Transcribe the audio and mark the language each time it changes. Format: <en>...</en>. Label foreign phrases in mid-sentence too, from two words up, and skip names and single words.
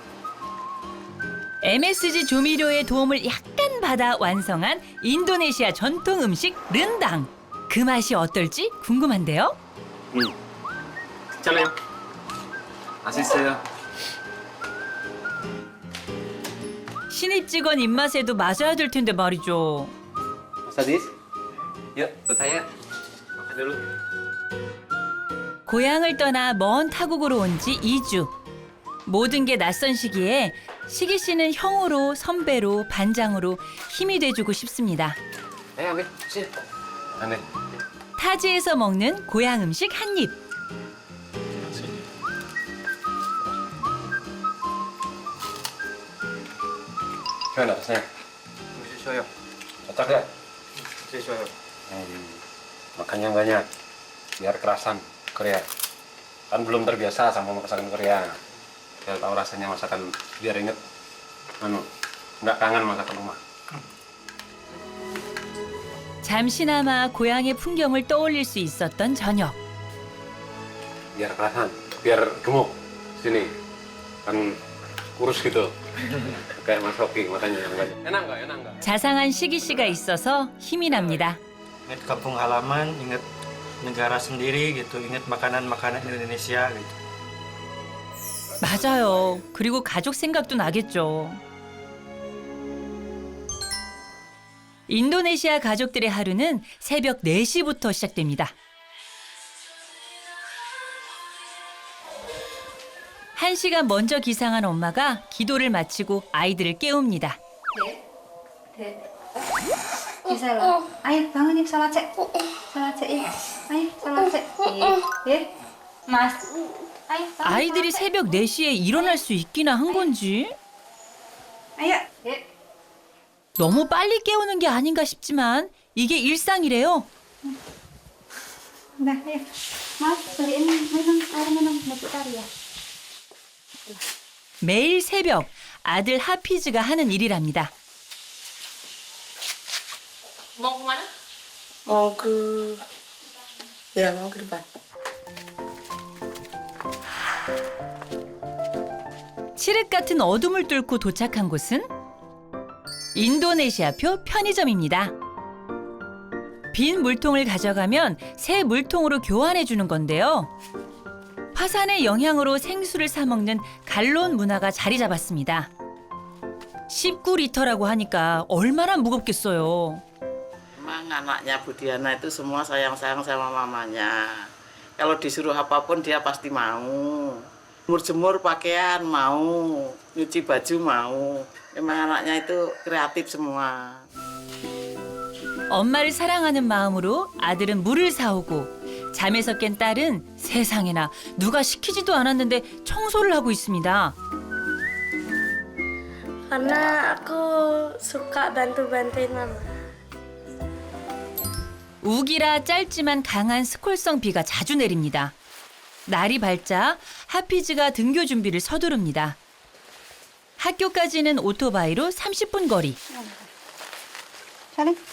<ko>MSG 조미료의 도움을 약간 받아 완성한 인도네시아 전통 음식 른당. 그 맛이 어떨지 궁금한데요. 괜찮아요. 맛있어요. 신입 직원 입맛에도 맞아야 될 텐데 말이죠.</ko> <id>Sadis? Yuk, ikut saya. Makan dulu.</id> <ko>고향을 떠나 먼 타국으로 온 지 2주. 모든 게 낯선 시기에 시기 씨는 형으로, 선배로, 반장으로 힘이 돼주고 싶습니다.</ko> <id>Ambil. Sini. Aneh.</id> <ko>타지에서 먹는 고향 음식 한 입.</ko> <id>Gimana rasanya? Saya, Cocok ya? saya. Makan yang banyak, biar kerasan Korea. Kan belum terbiasa sama masakan Korea. Biar tahu rasanya masakan, biar inget, nggak kangen masakan rumah.</id> <ko>잠시나마 고향의 풍경을 떠올릴 수 있었던 저녁.</ko> <id>Biar kerasan, biar gemuk. Sini, kan kurus gitu. Kayak Mas Hoki, makanya yang banyak. Enak nggak?</id> <ko>자상한 시기 씨가 있어서 힘이 납니다.</ko> <id>Ingat kampung halaman, ingat negara sendiri gitu, ingat makanan-makanan Indonesia gitu.</id> <ko>맞아요. 그리고 가족 생각도 나겠죠. 인도네시아 가족들의 하루는 새벽 4시부터 시작됩니다. 1시간 먼저 기상한 엄마가 기도를 마치고 아이들을 깨웁니다.</ko> <id>Bisa loh. Ayo bangun yuk sholat cek. Sholat cek ya. Ayo sholat cek. Mas. Ayo bangun.</id> <ko>아이들이 새벽 4시에 일어날 수 있기나 한 건지</ko> <id>Ayo.</id> <ko>너무 빨리 깨우는 게 아닌가 싶지만 이게 일상이래요.</ko> <id>Udah, ayo. Mas, beliin minum, air minum buat Utari ya.</id> <ko>매일 새벽 아들 하피즈가 하는 일이랍니다.</ko> <id>Mau kemana? Mau ke depan.</id> <ko>칠흑 같은 어둠을 뚫고 도착한 곳은 인도네시아표 편의점입니다. 빈 물통을 가져가면 새 물통으로 교환해 주는 건데요. 화산의 영향으로 생수를 사 먹는 갈론 문화가 자리 잡았습니다. 19리터라고 하니까 얼마나 무겁겠어요.</ko> <id>Emang anaknya Bu Diana itu semua sayang-sayang sama mamanya. Kalau disuruh apapun dia pasti mau. Jemur pakaian mau, nyuci baju mau. Emang anaknya itu kreatif semua.</id> <ko>엄마를 사랑하는 마음으로 아들은 물을 사오고 잠에서 깬 딸은 세상에나 누가 시키지도 않았는데 청소를 하고 있습니다.</ko> <id>Karena aku suka bantu-bantuin mama.</id> <ko>우기라 짧지만 강한 스콜성 비가 자주 내립니다. 날이 밝자 하피즈가 등교 준비를 서두릅니다. 학교까지는 오토바이로 30분 거리.</ko> <id>Salim.</id>